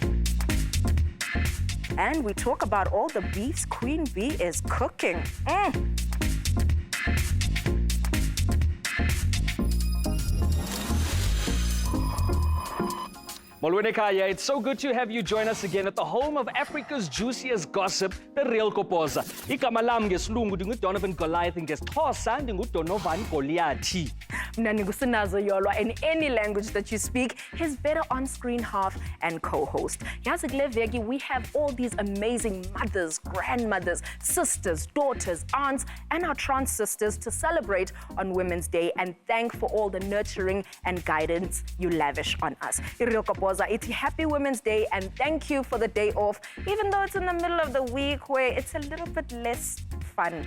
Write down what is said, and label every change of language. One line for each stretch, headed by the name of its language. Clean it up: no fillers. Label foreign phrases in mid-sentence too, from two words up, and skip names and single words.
English: And we talk about all the beefs Queen Bee is cooking. Molweni Kaya, it's so good to have you join us again at the home of Africa's juiciest gossip, the real Kopoza.
Xhosa: Igama lam ngesilungu ndinguDonovan Goliath, ngesiXhosa ndinguDonovan Goliathi. Mna ndingusinazo Yolwa.
English: In any language that you speak, his better on-screen half and co-host.
Xhosa: Yazi kule veki,
English: we have all these amazing mothers, grandmothers, sisters, daughters, aunts, and our trans sisters to celebrate on Women's Day and thank for all the nurturing and guidance you lavish on us. Real Kopoza, it's Happy Women's Day and thank you for the day off, even though it's in the middle of the week where it's a little bit less fun.